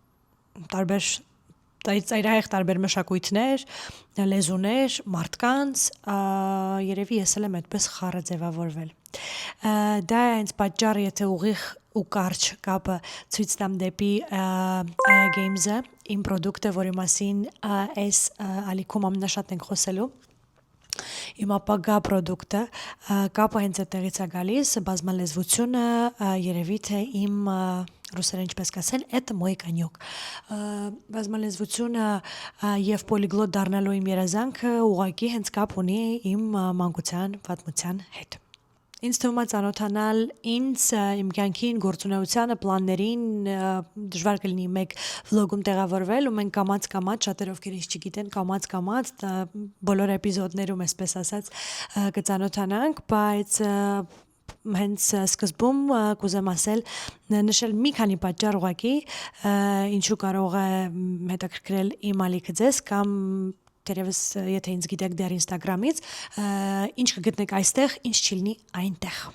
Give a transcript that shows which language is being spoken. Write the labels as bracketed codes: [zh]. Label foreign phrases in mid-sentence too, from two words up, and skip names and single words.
[hy] ծայրահեղ տարբեր մշակույթներ, լեզուներ, մարդկանց, երևի ես էլ եմ այդպես խառը ձևավորվել։ Դա է հենց պատճառը, եթե ուղիղ ու կարճ կապը ցույց տամ դեպի Aya Games-ը, իմ պրոդուկտը, որի մասին այս ալիքում ամենաշատն ենք խոսելու, իմ ապագա պրոդուկտը, կապը հենց այդտեղից է գալիս, բազմալեզվությունը, երևի թե իմ ռուսերեն ինչպես կասեն, [ru] это мой конек։ Բազմալեզվությունը [hy] և պոլիգլոտ դառնալու իմ երազանքը ուղղակի հենց կապ ունի իմ մանկության պատմության հետ։ Ինձ թվում է ծանոթանալ ինձ, իմ կյանքին, գործունեությանը, պլաններին, դժվար կլինի մեկ վլոգում տեղավորվել ու մենք կամաց-կամաց, շատերը ովքեր ինձ չգիտեն, կամաց-կամաց բոլոր էպիզոդներում, այսպես ասած, կծանոթանանք, բայց հենց սկզբում կուզեմ ասել, նշել մի քանի պատճառ ուղղակի, ինչու կարող է հետաքրքրել իմ ալիքը ձեզ կամ թերևս եթե ինձ գիտեք դեռ Instagram-ից, ինչ կգտնեք այստեղ, ինչ չի լինի այնտեղ։